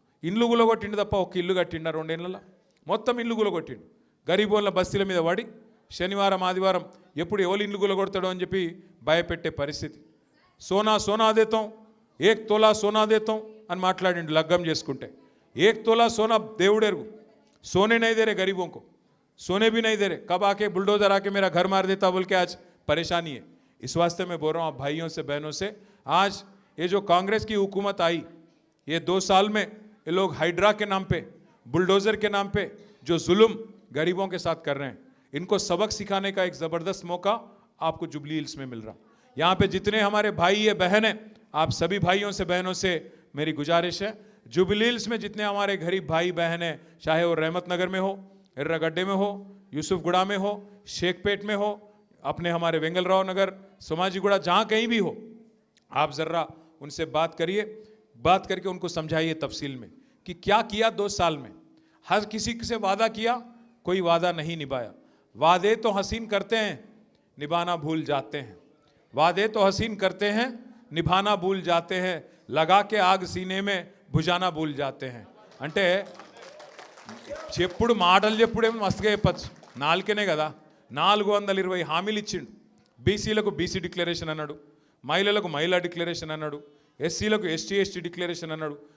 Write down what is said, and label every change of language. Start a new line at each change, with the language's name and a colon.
Telugu: ఇల్లు గులగొట్టిండు తప్ప ఒక్క ఇల్లు కట్టిండా 2 ఏళ్లలో? మొత్తం ఇల్లు గులగొట్టిండు. గరీబోళ్ళ బస్తీల మీద పడి శనివారం ఆదివారం ఎప్పుడు ఎవరు ఇల్లు గులగొడతాడో అని చెప్పి భయపెట్టే పరిస్థితి.
Hindi: సోనా సోనా దేతాం, 1 తోలా సోనా దేతాం
Telugu: అని మాట్లాడిండు లగ్గం చేసుకుంటే.
Hindi: 1 तोला सोना देवड़ेरगु, सोने नहीं दे रहे गरीबों को, सोने भी नहीं दे रहे. कब आके बुलडोजर आके मेरा घर मार देता बोल के आज परेशानी है. इस वास्ते मैं बोल रहा हूँ भाइयों से बहनों से, आज ये जो कांग्रेस की हुकूमत आई, ये 2 साल में ये लोग हाइड्रा के नाम पे, बुलडोजर के नाम पे जो जुल्म गरीबों के साथ कर रहे हैं, इनको सबक सिखाने का एक ज़बरदस्त मौका आपको जुबली हिल्स में मिल रहा. यहाँ पे जितने हमारे भाई या बहन हैं, आप सभी भाइयों से बहनों से मेरी गुजारिश है, जुबली हिल्स में जितने हमारे गरीब भाई बहन हैं, चाहे वो रहमत नगर में हो, एर्रागड्डे में हो, यूसुफगुड़ा में हो, शेखपेट में हो, अपने हमारे वेंगलराव नगर, सोमाजीगुड़ा, जहाँ कहीं भी हो, आप ज़र्रा उनसे बात करिए. बात करके उनको समझाइए तफसील में कि क्या किया 2 साल में. हर किसी से वादा किया, कोई वादा नहीं निभाया. वादे तो हसीन करते हैं, निभाना भूल जाते हैं. वादे तो हसीन करते हैं, निभाना भूल जाते हैं. लगा के आग सीने में భుజానా భూల్ జాతే హై
Telugu: అంటే చెప్పుడు మాటలు చెప్పుడేమో మస్తుగా చెప్పచ్చు, నాలుకనే కదా. 420 హామీలు ఇచ్చిండు. బీసీలకు బీసీ డిక్లరేషన్ అన్నాడు, మహిళలకు మహిళా డిక్లరేషన్ అన్నాడు, ఎస్సీలకు ఎస్టీ ఎస్టీ డిక్లరేషన్ అన్నాడు.